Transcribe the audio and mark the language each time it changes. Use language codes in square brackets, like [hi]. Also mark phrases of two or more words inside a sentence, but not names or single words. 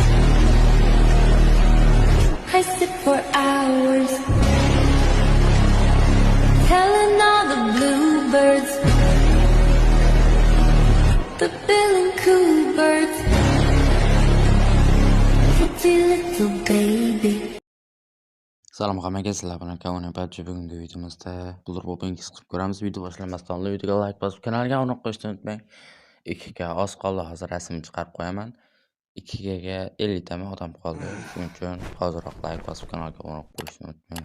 [en] I sit for hours, telling all the bluebirds, the bill and coo birds, pretty little baby. [uz] Salom hammaga, sizlar bilan Kavon Patchi. Bugungi videomizda Blur Bobingiz qilib ko'ramiz. Video boshlamasdan oldin videoga like bosib, kanalga obuna qo'yishni unutmang. 2 ga oz qoldi, hozir rasmini chiqarib qo'yaman. 2 ga 50 ta odam qoldi. Shuning uchun hoziroq like bosib, kanalga obuna qo'yishni unutmang.